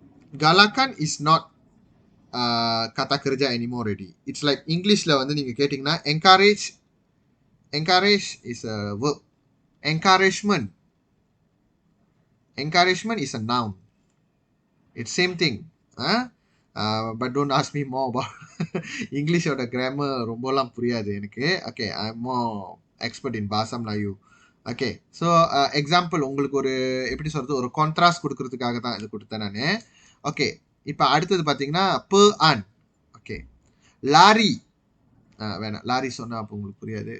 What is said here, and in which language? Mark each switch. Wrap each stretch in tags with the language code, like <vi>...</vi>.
<en>Galakkan is not kata kerja anymore already. It's like Englishல</en> <ta>வந்து நீங்க கேட்டீங்கன்னா</ta> <en>encourage is a verb. Encouragement is a noun. It's same thing. But don't ask me more about English or the grammar.</en> <ta>ரொம்பலாம் புரியாது எனக்கு.</ta> <en>Okay, I'm more expert in bahasa Melayu. Okay, so example</en> <ta>உங்களுக்கு ஒரு எப்படி சொல்றது, ஒரு contrast கொடுக்கிறதுக்காக தான் இது கொடுத்தேன் நான். Okay, இப்போ அடுத்தது பார்த்தீங்கன்னா an. Okay, lari. வேணாம், லாரி சொன்னா அப்போ உங்களுக்கு புரியாது.</ta>